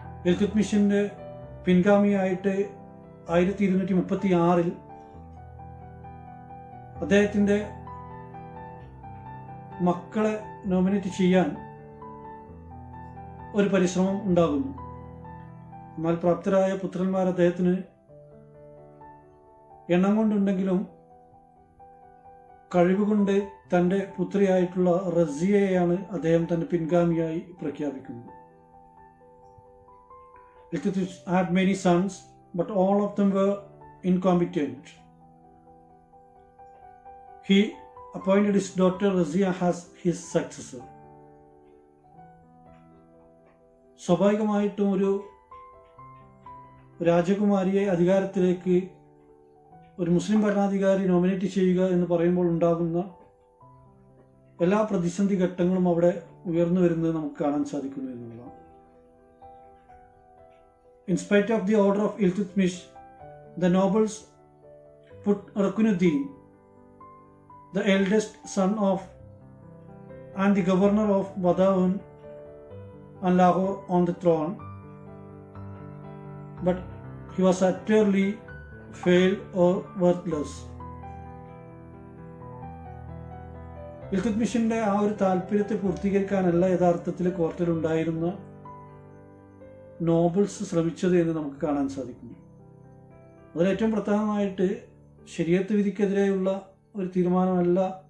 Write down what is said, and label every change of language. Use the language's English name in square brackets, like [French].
[Malayalam] ഇൽതുത്മിഷിന്റെ പിൻഗാമിയായിട്ട് 1236 അദ്ദേഹത്തിന്റെ മക്കളെ നോമിനേറ്റ് ചെയ്യാൻ ഒരു പരിശ്രമം ഉണ്ടാകുന്നു. എന്നാൽ പ്രാപ്തരായ പുത്രന്മാർ അദ്ദേഹത്തിന് എണ്ണം കൊണ്ടുണ്ടെങ്കിലും കഴിവുകൊണ്ട് തൻ്റെ പുത്രിയായിട്ടുള്ള റസിയയെയാണ് അദ്ദേഹം തൻ്റെ പിൻഗാമിയായി പ്രഖ്യാപിക്കുന്നത്. [English] Iltutmish had many sons, but all of them were incompetent. He appointed his daughter Razia as his successor. [Malayalam] സ്വാഭാവികമായിട്ടും ഒരു രാജകുമാരിയെ അധികാരത്തിലേക്ക് ഒരു മുസ്ലിം ഭരണാധികാരി നോമിനേറ്റ് ചെയ്യുക എന്ന് പറയുമ്പോൾ ഉണ്ടാകുന്ന എല്ലാ പ്രതിസന്ധി ഘട്ടങ്ങളും അവിടെ ഉയർന്നു വരുന്നത് നമുക്ക് കാണാൻ സാധിക്കുന്നു എന്നുള്ളതാണ്. [English] In spite of the order of Iltutmish, the nobles put Rukunuddin, the eldest son of and the governor of Badaun and Lahore, on the throne, but he was utterly failed or worthless. [Malayalam] ഇൽതുത്മിഷിന്റെ ആ ഒരു താല്പര്യത്തെ പൂർത്തീകരിക്കാനല്ല യഥാർത്ഥത്തിൽ കോർട്ടിലുണ്ടായിരുന്ന nobles ശ്രമിച്ചത് എന്ന് നമുക്ക് കാണാൻ സാധിക്കുന്നു. അതിലേറ്റവും പ്രധാനമായിട്ട് ശരീഅത്ത് വിധിക്കെതിരെയുള്ള ഒരു തീരുമാനമല്ല.